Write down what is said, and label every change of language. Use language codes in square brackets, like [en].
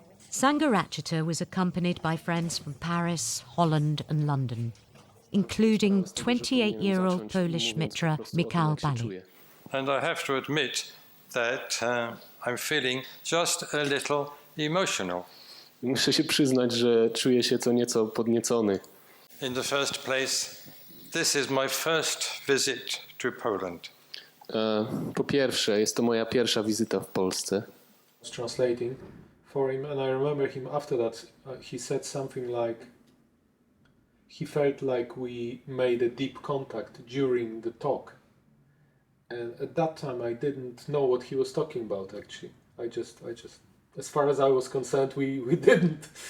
[en] Sangharakshita was accompanied by friends from Paris, Holland and London, including 28-year-old Polish mitra Mikhail Bali. And I have to admit that I'm feeling just a little emotional. [pl] Muszę się przyznać, że czuję się co nieco podniecony. [en] In the first place, this is my first visit to Poland. [pl] Po pierwsze, jest to moja pierwsza wizyta w Polsce. [en] Translating for him, and I remember him after that, he said something like, he felt like we made a deep contact during the talk. And at that time I didn't know what he was talking about, actually. I just, as far as I was concerned, we didn't.